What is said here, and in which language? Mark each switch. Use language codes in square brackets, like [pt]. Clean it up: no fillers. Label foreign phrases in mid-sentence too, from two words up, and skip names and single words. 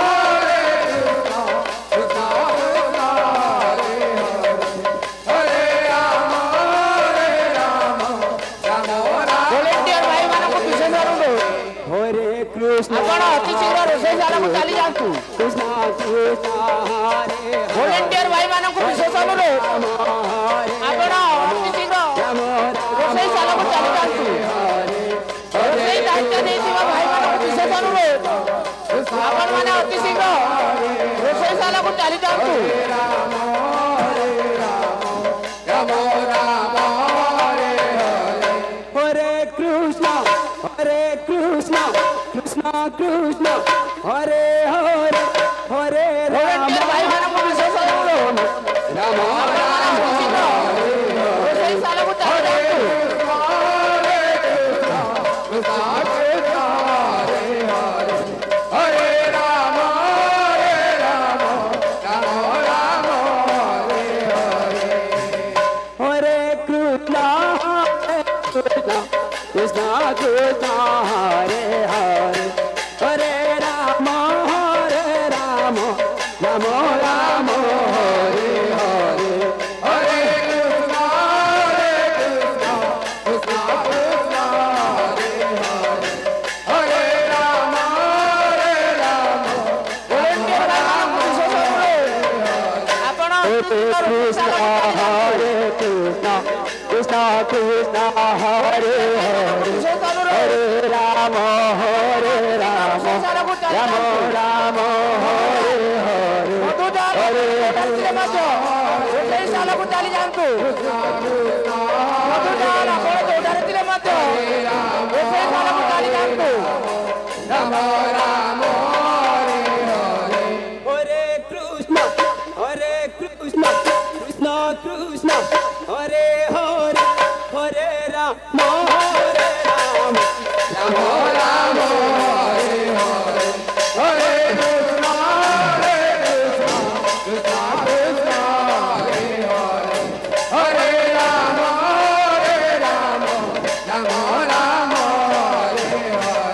[sa] कृष्ण कृष्ण, हरे राम, हरे राम, राम राम. [or] volunteer भाई ମାନଙ୍କୁ ବିଶେଷ ଅନୁରୋଧ [sa] हरे कृष्ण, [or] ଆପଣ ଅତି ଶୀଘ୍ର ରୋଷେଇଶାଳାକୁ ଚାଲି ଯାଆନ୍ତୁ। [sa] कृष्ण कृष्ण, हरे [or] ଭଲେଣ୍ଟିୟର ଭାଇ ମାନଙ୍କୁ ବିଶେଷ ଅନୁରୋଧ ଆପଣ ଅତି ଶୀଘ୍ର ରୋଷେଇଶାଳାକୁ ଚାଲି ଯାଆନ୍ତୁ। ରୋଷେଇ ଦାୟିତ୍ୱ ଦେଇଥିବା ଭାଇମାନଙ୍କୁ ବିଶେଷ ଅନୁରୋଧ ଆପଣମାନେ ଅତି ଶୀଘ୍ର ରୋଷେଇଶାଳାକୁ ଚାଲି ଯାଆନ୍ତୁ। [sa] हरे कृष्ण, हरे कृष्ण, कृष्ण कृष्ण, हरे हरे, हरे राम, [or] ଭଲେଣ୍ଟିୟର ଭାଇମାନଙ୍କୁ ବିଶେଷ ଅନୁରୋଧ [sa] Rama [or] ଆପଣମାନେ ଅତି ଶୀଘ୍ର ରୋଷେଇଶାଳାକୁ ଚାଲି ଯାଆନ୍ତୁ। [sa] हरे कृष्ण, हरे कृष्ण, कृष्ण कृष्ण, हरे हरे, हरे राम, हरे राम, राम राम, हरे हरे, हरे कृष्ण, कृष्ण कृष्ण, हरे हरे, हरे राम, हरे राम, [or] ଭଲେଣ୍ଟିୟର ଭାଇମାନଙ୍କୁ ବିଶେଷ ଅନୁରୋଧ ଆପଣ ଅତି ଶୀଘ୍ର ରୋଷେଇଶାଳାକୁ ଚାଲି ଯାଆନ୍ତୁ। [sa] कृष्ण, कृष्ण कृष्ण, हरे हरे, [or] ବିଶେଷ ଅନୁରୋଧ [sa] हरे राम, हरे राम, [or] ରୋଷେଇଶାଳାକୁ ଚାଲି [sa] Rama [or] ଯାଆନ୍ତୁ। [sa] राम, हरे [or] ଧରିଥିଲେ ମଧ୍ୟ ରୋଷେଇ ଶାଳକୁ ଚାଲି ଯାଆନ୍ତୁ। ମଧୁଲାଲ ଆପଣ ଯୋଉଠାରେ ଥିଲେ ମଧ୍ୟ ରୋଷେଇ ଶାଳକୁ ଚାଲି ଯାଆନ୍ତୁ। [sa] ରାମ ରାମ हरे कृष्ण, हरे कृष्ण, कृष्ण कृष्ण, हरे हरे, हरे राम, हरे राम, राम राम हरे हरे हरे कृष्ण कृष्ण कृष्ण हरे हरे हरे राम राम राम हरे हरे